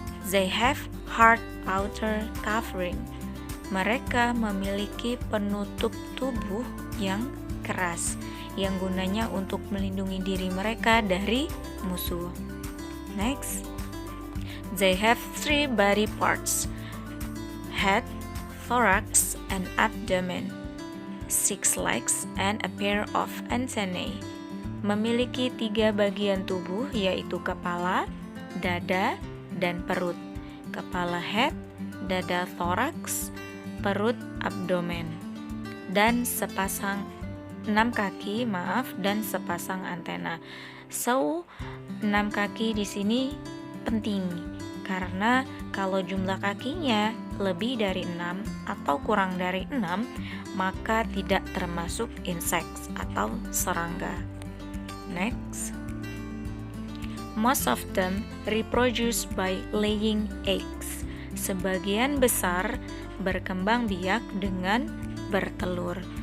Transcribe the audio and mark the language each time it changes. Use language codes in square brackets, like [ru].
[en] They have hard outer covering. [id] Mereka memiliki penutup tubuh yang keras, yang gunanya untuk melindungi diri mereka dari musuh. [en] Next, they have 3 body parts: head, thorax, and abdomen, 6 legs, and a pair of antennae. [id] Memiliki 3 bagian tubuh, yaitu kepala, dada, dan perut. Kepala head, dada thorax, perut abdomen, dan sepasang 6 kaki, dan sepasang antena. So, 6 kaki di sini penting karena kalau jumlah kakinya lebih dari 6 atau kurang dari 6, maka tidak termasuk insects atau serangga. [en] Next, most of them reproduce by laying eggs. [id] Sebagian besar berkembang biak dengan bertelur.